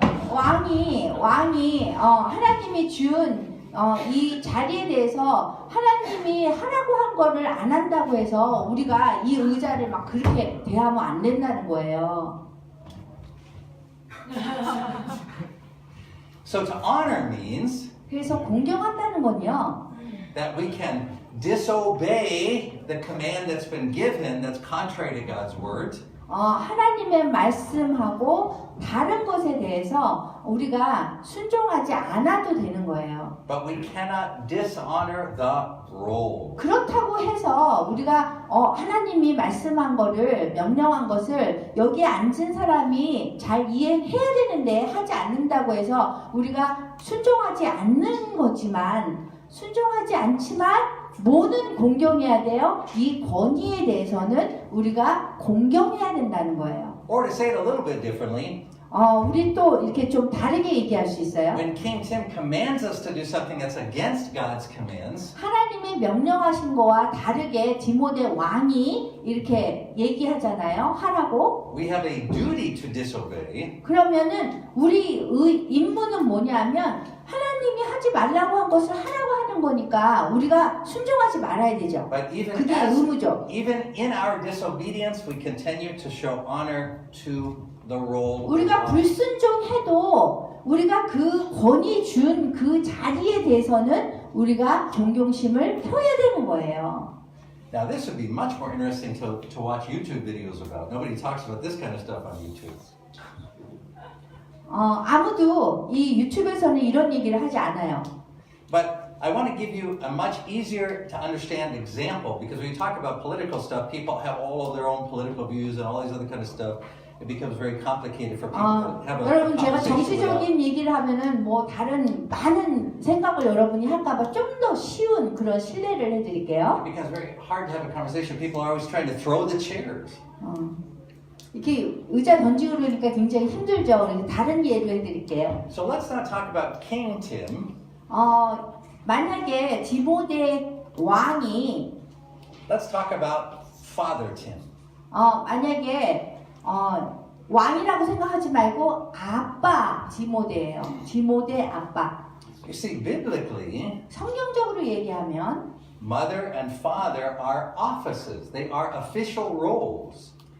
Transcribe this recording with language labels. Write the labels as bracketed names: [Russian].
[Korean] 왕이 하나님이 준 이 자리에 대해서 하나님이 하라고 한 거를 안 한다고 해서 우리가 이 의자를 막 그렇게 대하면 안 된다는 거예요. [English] So to honor means [Korean] 그래서 공경한다는 건요. [English] that we can disobey the command that's been given that's contrary to God's word. [Korean] 하나님의 말씀하고 다른 것에 대해서 우리가 순종하지 않아도 되는 거예요. [English] But we cannot dishonor the role. [Korean] 그렇다고 해서 우리가 하나님이 말씀한 거를 명령한 것을 여기에 앉은 사람이 잘 이해해야 되는데 하지 않는다고 해서 우리가 순종하지 않는 거지만 순종하지 않지만 뭐는 공경해야 돼요? 이 권위에 대해서는 우리가 공경해야 된다는 거예요. [English] Or to say it a little bit differently, [Korean] 우리 또 이렇게 좀 다르게 얘기할 수 있어요. [English] when King Tim commands us to do something that's against God's commands, [Korean] 하나님이 명령하신 거와 다르게 디모데 왕이 이렇게 얘기하잖아요. 하라고. [English] we have a duty to disobey. [Korean] 그러면은 우리 임무는 뭐냐면 하나님이 하지 말라고 한 것을 하라고 하는 거니까 우리가 순종하지 말아야 되죠. [English] But [Korean] 그게 의무죠. [English] even in our disobedience, we continue to show honor to the role. [Korean] 우리가 [English] of [Korean] 불순종해도 우리가 그 권위 준 그 자리에 대해서는 우리가 존경심을 표해야 되는 거예요. [English] Now, this would be much more interesting to watch YouTube videos about. Nobody talks about this kind of stuff on YouTube. [Korean] 아무도 이 유튜브에서는 이런 얘기를 하지 않아요. [English] But I want to give you a much easier to understand example because when you talk about political stuff, people have all of their own political views and all these other kind of stuff. It becomes very complicated for people to have a [Korean] 여러분 제가 [English] conversation without. [Korean] 정치적인 얘기를 하면은 뭐 다른 많은 생각을 여러분이 할까봐 좀 더 쉬운 그런 신뢰를 해드릴게요. [English] It becomes very hard to have a conversation. People are always trying to throw the chairs. [Korean] 이렇게 의자 던지고 그러니까 굉장히 힘들죠. 그래서 다른 예로 해드릴게요. [English] So let's not talk about King Tim. [Korean] 만약에 디모데 왕이 [English] Let's talk about Father Tim. [Korean] 만약에 왕이라고 생각하지 말고 아빠 디모데예요. 디모데 아빠. [English] You see, biblically, [Korean] 성경적으로 얘기하면 [English] mother and father are offices. They are official roles.